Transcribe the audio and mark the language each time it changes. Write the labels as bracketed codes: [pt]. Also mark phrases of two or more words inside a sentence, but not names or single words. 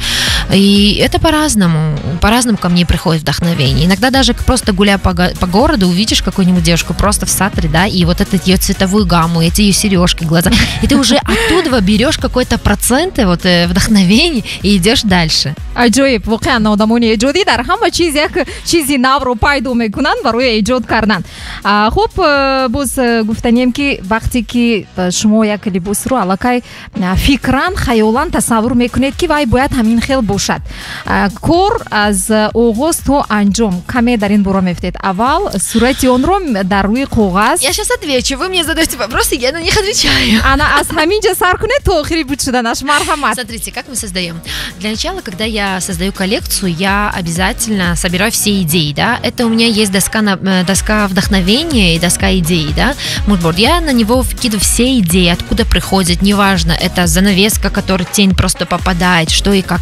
[ru] И это по-разному ко мне приходит вдохновение. Иногда даже просто гуляя по городу, увидишь какую-нибудь девушку просто в сатре, да, и вот эту ее цветовую гамму, эти ее сережки, глаза, и ты уже оттуда берешь какой-то процент вот вдохновения и идешь дальше. [tg] аҷоиб воқеан одамони эҷодӣ дар ҳама чиз як чизи навро пайдо мекунанд барои эҷод кардан. хуб боз гуфтанем ки вақте ки шумо як либосро аллакай фикран хаёлан тасаввур мекунед ки вай бояд ҳамин хел бошад, кор аз оғоз то анҷом каме дар ин бора мефтед. аввал сурати онро дар рӯи коғаз. [ru] Я сейчас отвечу, вы мне задаете вопросы, я на них отвечаю. [tg] Ана аз ҳаминҷа сар кунед то охири буд шуданаш. Марҳамат. [ru] Смотрите, как мы создаем. Для начала, когда я создаю коллекцию, я обязательно собираю все идеи, да. Это у меня есть доска вдохновения и доска идей, да, мудборд. Я на него вкидываю все идеи, откуда приходят, неважно, это занавеска, которой тень просто попадает, что и как.